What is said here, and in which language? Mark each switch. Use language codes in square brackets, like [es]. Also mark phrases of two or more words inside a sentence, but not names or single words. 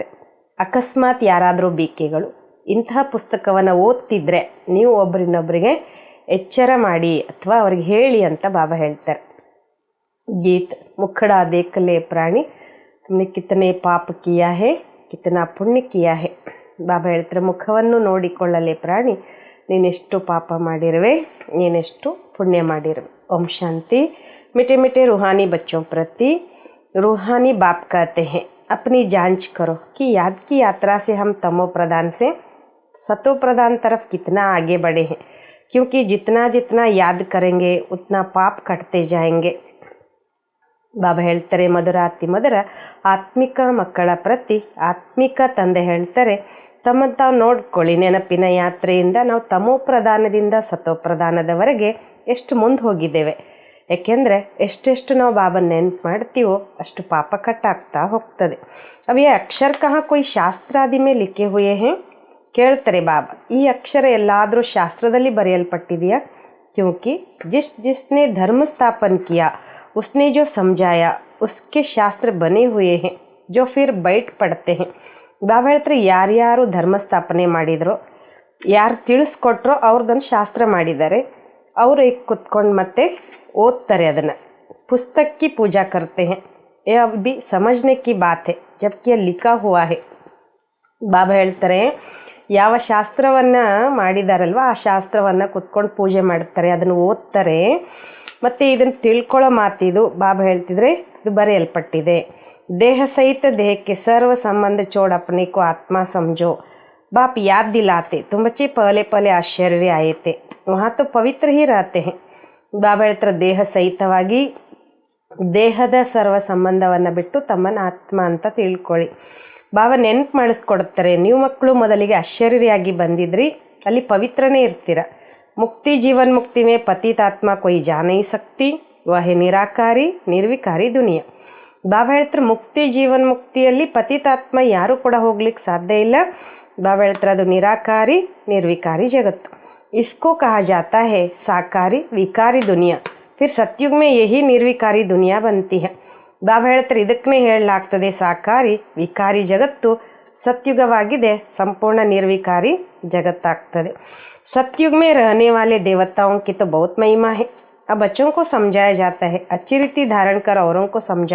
[kn] ಅಕಸ್ಮಾತ್ ಯಾರಾದರೂ ಬೀಕೆಗಳು ಇಂತಹ ಪುಸ್ತಕವನ್ನು ಓದ್ತಿದ್ರೆ ನೀವು ಒಬ್ಬರಿನ್ನೊಬ್ಬರಿಗೆ ಎಚ್ಚರ ಮಾಡಿ ಅಥವಾ ಅವ್ರಿಗೆ ಹೇಳಿ ಅಂತ ಬಾಬಾ ಹೇಳ್ತಾರೆ. [hi] गीत मुखड़ा देख ले प्राणी, तुमने कितने पाप किया है, कितना पुण्य किया है. [kn] ಬಾಬಾ ಹೇಳ್ತಾರೆ, ಮುಖವನ್ನು ನೋಡಿಕೊಳ್ಳಲೆ ಪ್ರಾಣಿ, ನೀನೆಷ್ಟು ಪಾಪ ಮಾಡಿರುವೆ, ನೀನೆಷ್ಟು ಪುಣ್ಯ ಮಾಡಿರುವೆ. ಓಂ ಶಾಂತಿ. [hi] मीठे मीठे रूहानी बच्चों प्रति रूहानी बाप कहते हैं, अपनी जांच करो कि याद की यात्रा से हम तमो प्रधान से सतो प्रधान तरफ कितना आगे बढ़े हैं, क्योंकि जितना जितना याद करेंगे उतना पाप कटते जाएंगे. [kn] ಬಾಬಾ ಹೇಳ್ತಾರೆ, ಮಧುರಾತಿ ಮಧುರ ಆತ್ಮಿಕ ಮಕ್ಕಳ ಪ್ರತಿ ಆತ್ಮಿಕ ತಂದೆ ಹೇಳ್ತಾರೆ, ತಮ್ಮನ್ನು ತಾವು ನೋಡ್ಕೊಳ್ಳಿ. ನೆನಪಿನ ಯಾತ್ರೆಯಿಂದ ನಾವು ತಮೋ ಪ್ರಧಾನದಿಂದ ಸತೋ ಪ್ರಧಾನದವರೆಗೆ ಎಷ್ಟು ಮುಂದೆ ಹೋಗಿದ್ದೇವೆ. ಏಕೆಂದರೆ ಎಷ್ಟೆಷ್ಟು ನಾವು ಬಾಬಾ ನೆನಪು ಮಾಡ್ತೀವೋ ಅಷ್ಟು ಪಾಪ ಕಟ್ಟಾಗ್ತಾ ಹೋಗ್ತದೆ. [hi] ये अक्षर कहाँ कोई शास्त्रादि में लिखे हुए हैं. [kn] ಕೇಳ್ತಾರೆ ಬಾಬಾ, ಈ ಅಕ್ಷರ ಎಲ್ಲಾದರೂ ಶಾಸ್ತ್ರದಲ್ಲಿ ಬರೆಯಲ್ಪಟ್ಟಿದೆಯಾ? [hi] क्योंकि जिसने धर्म स्थापन किया उसने जो समझाया उसके शास्त्र बने हुए हैं जो फिर बैठ पढ़ते हैं. [kn] ಬಾಬಾ ಹೇಳ್ತಾರೆ, ಯಾರ್ಯಾರು ಧರ್ಮ ಸ್ಥಾಪನೆ ಮಾಡಿದರೋ, ಯಾರು ತಿಳಿಸ್ಕೊಟ್ರೋ ಅವ್ರದ್ದನ್ನು ಶಾಸ್ತ್ರ ಮಾಡಿದ್ದಾರೆ, ಅವರು ಈಗ ಕುತ್ಕೊಂಡು ಮತ್ತೆ ಓದ್ತಾರೆ ಅದನ್ನು. [hi] पुस्तक की पूजा करते हैं, यह भी समझने की बात है जबकि यह लिखा हुआ है. [kn] ಬಾಬಾ ಹೇಳ್ತಾರೆ, ಯಾವ ಶಾಸ್ತ್ರವನ್ನು ಮಾಡಿದಾರಲ್ವ ಆ ಶಾಸ್ತ್ರವನ್ನು ಕುತ್ಕೊಂಡು ಪೂಜೆ ಮಾಡ್ತಾರೆ, ಅದನ್ನು ಓದ್ತಾರೆ, ಮತ್ತು ಇದನ್ನು ತಿಳ್ಕೊಳ್ಳೋ ಮಾತಿದು. ಬಾಬಾ ಹೇಳ್ತಿದ್ರೆ ಇದು ಬರೆಯಲ್ಪಟ್ಟಿದೆ. [hi] देह सहित देह के सर्व संबंध छोड़ अपने को आत्मा समझो. बाप याद दिलाते, तुम बच्चे पहले पहले आश्चर्य आए थे, वहाँ तो पवित्र ही रहते हैं. [kn] ಬಾಬಾ ಹೇಳ್ತಾರೆ, ದೇಹ ಸಹಿತವಾಗಿ ದೇಹದ ಸರ್ವ ಸಂಬಂಧವನ್ನು ಬಿಟ್ಟು ತಮ್ಮನ್ನು ಆತ್ಮ ಅಂತ ತಿಳ್ಕೊಳ್ಳಿ. ಬಾಬಾ ನೆನಪು ಮಾಡಿಸ್ಕೊಡ್ತಾರೆ, ನೀವು ಮಕ್ಕಳು ಮೊದಲಿಗೆ ಆಶ್ಚರ್ಯಾಗಿ ಬಂದಿದ್ರಿ, ಅಲ್ಲಿ ಪವಿತ್ರನೇ ಇರ್ತೀರ. [hi] मुक्ति जीवन मुक्ति में पतितात्मा कोई जा नहीं सकती, वह निराकारी निर्विकारी दुनिया. [kn] ಬಾಬಾ ಹೇಳ್ತಾರೆ, ಮುಕ್ತಿ ಜೀವನ್ ಮುಕ್ತಿಯಲ್ಲಿ ಪತಿತಾತ್ಮ ಯಾರೂ ಕೂಡ ಹೋಗ್ಲಿಕ್ಕೆ ಸಾಧ್ಯ ಇಲ್ಲ. ಬಾಬಾ ಹೇಳ್ತಾರೆ, ಅದು ನಿರಾಕಾರಿ ನಿರ್ವಿಕಾರಿ ಜಗತ್ತು. [hi] इसको कहा जाता है साकारी विकारी दुनिया. फिर सतयुग में यही निर्विकारी दुनिया बनती है. [kn] ಬಾಬಾ ಹೇಳ್ತಾರೆ, ಇದಕ್ಕೇ ಹೇಳಲಾಗ್ತದೆ ಸಾಕಾರಿ ವಿಕಾರಿ ಜಗತ್ತು ಸತ್ಯುಗವಾಗಿದೆ, ಸಂಪೂರ್ಣ ನಿರ್ವಿಕಾರಿ ಜಗತ್ತಾಗ್ತದೆ. सतयुग में रहने वाले देवताओं की तो बहुत महिमा है. अब बच्चों को समझाया जाता है, अच्छी रीति धारण कर औरों को समझाओ.